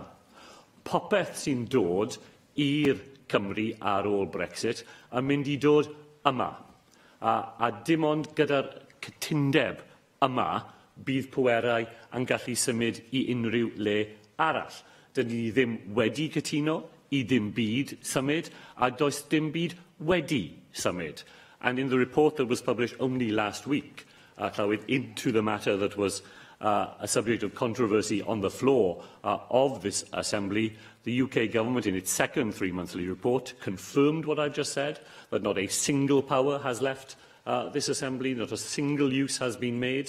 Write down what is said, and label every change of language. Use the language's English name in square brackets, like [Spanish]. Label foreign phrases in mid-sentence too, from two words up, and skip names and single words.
[Welsh] Popeth sy'n dod i'r Cymru ar ôl Brexit yn mynd i dod yma. A dim ond gyda'r cytundeb yma bydd pwerau yn gallu symud i unrhyw le arall. Dyn ni ddim wedi cytuno i ddim byd symud, a does dim byd wedi symud. [English] And in the report that was published only last week, into the matter that was a subject of controversy on the floor of this Assembly, the UK Government, in its second three-monthly report, confirmed what I've just said, that not a single power has left this Assembly, not a single use has been made